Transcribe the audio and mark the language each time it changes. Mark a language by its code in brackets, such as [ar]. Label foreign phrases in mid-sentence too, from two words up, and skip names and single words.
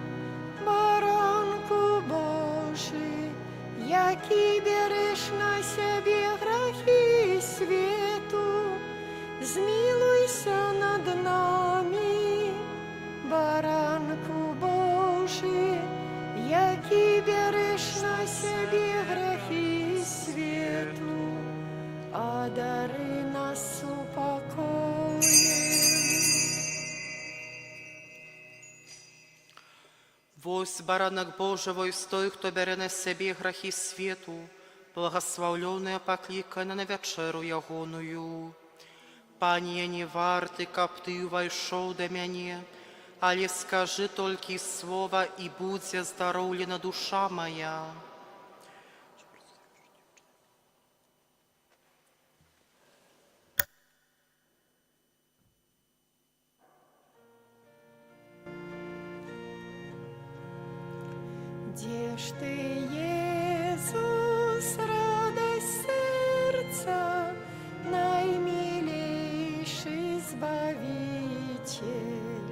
[uk] Баранку Божий, який береш на себе грехи свету, змилуйся над нами. Баранку Божий, який береш на себе грехи свету, одари нас упокоем. [be] Вось баранок Божий, вось той, хто бере на себе грехи свету, благословленная покликана на вечеру ягоную. Пане, я не варты, каб Ты увайшоў да мяне, але скажи толькі слова, і будзе здароўлена душа моя. [ru] Где ж Ты, Иисус, радость сердца, наимилейший Избавитель?